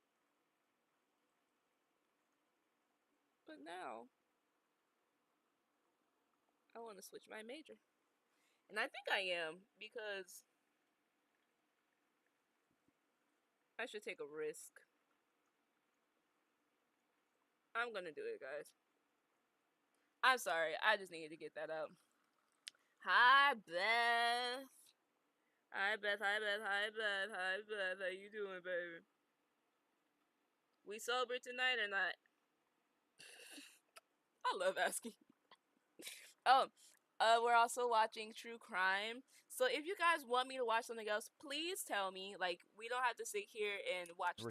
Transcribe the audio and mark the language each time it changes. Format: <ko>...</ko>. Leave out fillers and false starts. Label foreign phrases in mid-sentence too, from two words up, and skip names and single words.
<en>But now I want to switch my major. And I think I am, because I should take a risk. I'm gonna do it, guys. I'm sorry. I just needed to get that out. Hi, Beth. Hi, Beth. Hi, Beth. Hi, Beth. Hi, Beth. How you doing, baby? We sober tonight or not? I love asking. Oh, we're also watching true crime. So if you guys want me to watch something else, please tell me. Like, we don't have to sit here and watch this.</en>